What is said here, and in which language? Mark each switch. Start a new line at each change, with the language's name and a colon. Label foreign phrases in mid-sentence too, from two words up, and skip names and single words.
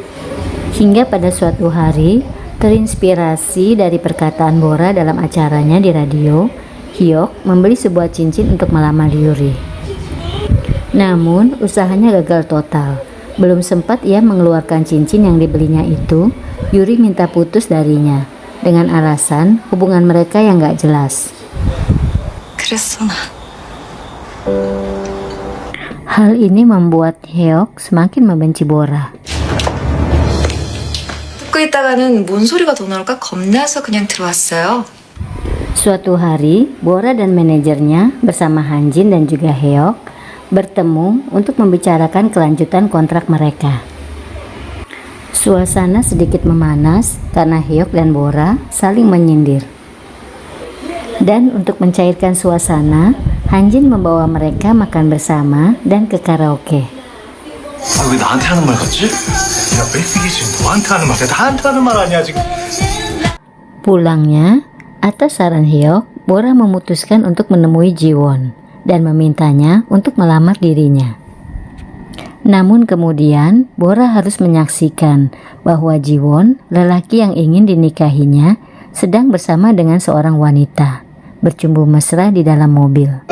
Indonesian: Hingga pada suatu hari, terinspirasi dari perkataan Bora dalam acaranya di radio, Hyuk membeli sebuah cincin untuk melamar Yuri. Namun, usahanya gagal total. Belum sempat ia mengeluarkan cincin yang dibelinya itu, Yuri minta putus darinya dengan alasan hubungan mereka yang gak jelas.
Korean: 그랬어 나.
Indonesian: Hal ini membuat Hyuk semakin membenci Bora.
Korean: 듣고 있다가는 뭔 소리가 더 나올까 겁나서 그냥 들어왔어요.
Indonesian: Suatu hari, Bora dan manajernya bersama Hanjin dan juga Hyuk bertemu untuk membicarakan kelanjutan kontrak mereka. Suasana sedikit memanas karena Hyuk dan Bora saling menyindir. Dan untuk mencairkan suasana, Hanjin membawa mereka makan bersama dan ke karaoke.
Korean: 왜 나한테 하는 말 같지? 야, 빽빽이 지금 너한테 하는 말이야. 나한테 하는 말 아니야 지금.
Indonesian: Pulangnya, atas saran Hyuk, Bora memutuskan untuk menemui Ji-won dan memintanya untuk melamar dirinya. Namun kemudian, Bora harus menyaksikan bahwa Ji-won, lelaki yang ingin dinikahinya, sedang bersama dengan seorang wanita, bercumbu mesra di dalam mobil.